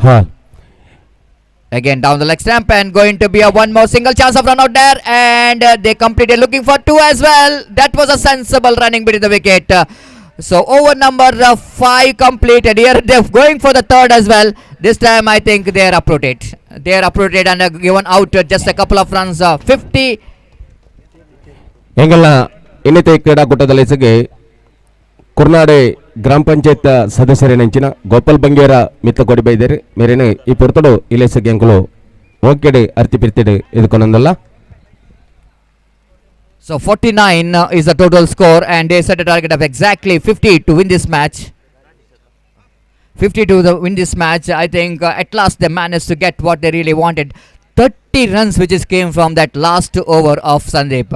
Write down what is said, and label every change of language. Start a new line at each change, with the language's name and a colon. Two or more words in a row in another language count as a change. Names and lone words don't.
English: Again down the leg stump and going to be a one more single chance of run out there, and they completed looking for 2 as well. That was a sensible running between the wicket. So over number 5 completed. Here they're going for the 3rd as well. This time I think they are uprooted. And given out just a couple of runs. 50.
Tulu: ಎಂಗಲ್ಲ ಇನ್ನಿತ ಕ್ರೀಡಾಕೂಟದಲ್ಲಿ ಕುರ್ನಾಡೆ ಗ್ರಾಮ ಪಂಚಾಯತ್ ಸದಸ್ಯರೇ ನೆಂಚಿನ ಗೋಪಾಲ್ ಬಂಗೇರ ಮಿತ್ತ ಕೊಡಿ ಬೈದೇರಿ ಮೇರೇನೆ ಈ ಪುರ್ತಡು ಇಲೇಸಗೆ ಅಂಕಲು ಓಕೆಡೆ ಅರ್ತಿ ಪಿರ್ತಿಡೆ ಇದಕ್ಕೊಂದಲ್ಲ.
English: So 49 is the total score and they set a target of exactly 50 to win this match. 50 to win this match. I think at last they managed to get what they really wanted. 30 runs which is came from that last over of Sandeep.